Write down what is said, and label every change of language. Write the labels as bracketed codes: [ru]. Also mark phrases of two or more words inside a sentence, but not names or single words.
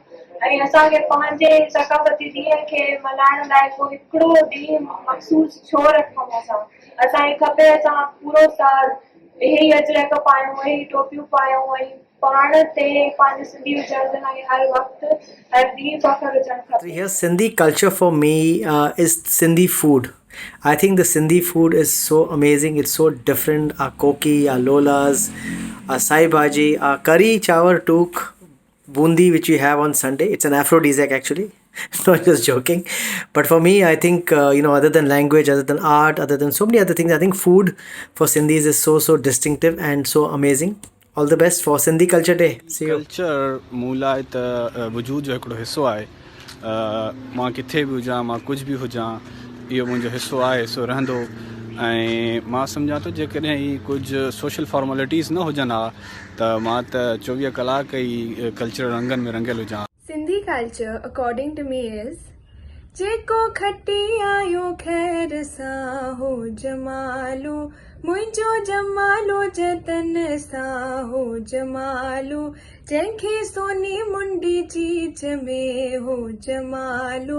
[sd] ऐं असांखे पंहिंजे सकाफ़ती ॾींहं खे मल्हाइण लाइ को हिकिड़ो ॾींहुं मख़सूस छो रखूं। असांखे खपे असां पूरो साल इहे ई अजरक पायूं, इहे ई टोपियूं पायूं ऐं पाण ते पंहिंजे सिंधी हुजण जे लाइ हर वक़्तु हर ॾींहुं फ़ख्रु हुजणु खपे। [en] Here, Sindhi culture for me is Sindhi food. I think the Sindhi food is so amazing. It's so different. Our koki, our lolas, our sai bhaji, our curry chawar took, bundi which we have on Sunday. It's an aphrodisiac actually. Not just joking. But for me, I think, other than language, other than art, other than so many other things, I think food for Sindhis is so distinctive and so amazing. All the best for Sindhi Culture Day. See you. [sd] Culture मूं लाइ त वजूद जो हिकिड़ो हिसो आहे। मां किथे बि हुजां, मां कुझु बि हुजां, इहो मुंहिंजो हिसो आहे, हिसो रहंदो। ऐं मां सम्झां थो जेकॾहिं ही कुझु [en] social formalities [sd] न हुजनि हा त मां त 24 कलाक ई कल्चरल रंगनि में रंगियल हुजां। [en] Sindhi culture, according to me, is [sd] जेको खटी आयो खैर सां हो जमालो, मुंहिंजो जमालो जतन सां हो जमालो, जंहिंखे सोनी मुंडी चीच में हो जमालो,